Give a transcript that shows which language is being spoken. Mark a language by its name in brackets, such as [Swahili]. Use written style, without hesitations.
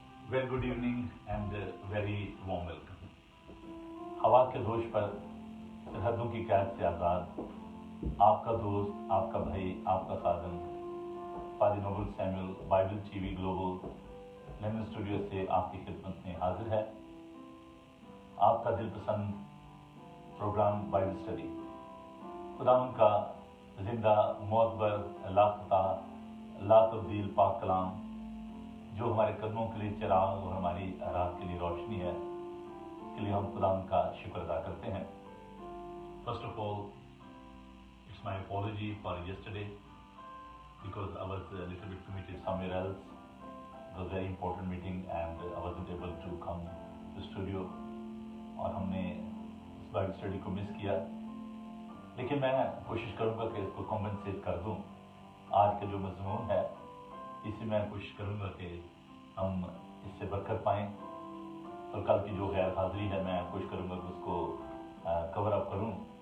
[English] Very good evening and very warm welcome. [Hindi] हवा के जोश पर सरहदों की कैद से आज़ाद आपका दोस्त, आपका भाई, आपका खादम father Nobel Samuel Bible TV global London studio से आपकी खिदमत में हाजिर है। आपका दिलपसंद प्रोग्राम बाइबल स्टडी खुदावंद का जिंदा मुअत्बर लापता ला तब्दील पाक कलाम जो हमारे कदमों के लिए चिराग और हमारी रात के लिए रोशनी है, इसके लिए हम खुदावंद का शुक्र अदा करते हैं। [English] First of all, it's my apology for yesterday because I was a little bit committed somewhere else. It was a very important meeting and I wasn't able to come to the studio [Hindi] और हमने इस Bible study को miss किया, लेकिन मैं कोशिश करूंगा कि इसको कॉम्पनसेट कर दूं। आज का जो मजमून है इसी मैं कोशिश करूंगा कि हम इससे बरकत पाएं और कल की जो गैर हाजिरी है मैं कोशिश करूंगा कि उसको कवर अप करूं।